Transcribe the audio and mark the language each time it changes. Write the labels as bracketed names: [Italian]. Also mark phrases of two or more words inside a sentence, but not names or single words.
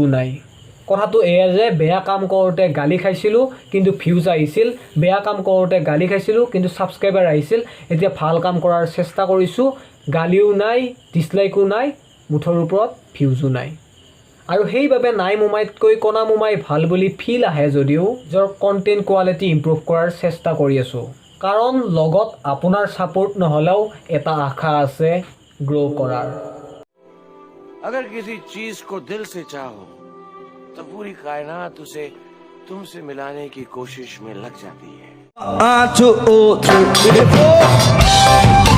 [Assamese] নাই কথাটো এয়া যে বেয়া কাম কৰোঁতে গালি খাইছিলোঁ কিন্তু ভিউজ আহিছিল বেয়া কাম কৰোঁতে গালি খাইছিলোঁ কিন্তু ছাবস্ক্ৰাইবাৰ আহিছিল এতিয়া ভাল কাম কৰাৰ চেষ্টা কৰিছোঁ গালিও নাই ডিছলাইকো নাই মুঠৰ ওপৰত ভিউজো নাই আৰু সেইবাবে নাই মোমাইতকৈ কণা মোমাই ভাল বুলি ফিল আহে যদিও নিজৰ [English] content quality [Assamese] ইম্প্ৰুভ কৰাৰ চেষ্টা কৰি আছোঁ কাৰণ লগত আপোনাৰ ছাপোৰ্ট নহ'লেও এটা আশা আছে গ্ৰ' কৰাৰ [Hindi] अगर किसी चीज को दिल से चाहो तो पूरी कायनात उसे तुमसे मिलाने की कोशिश में लग जाती है। 1, 2, 3, 4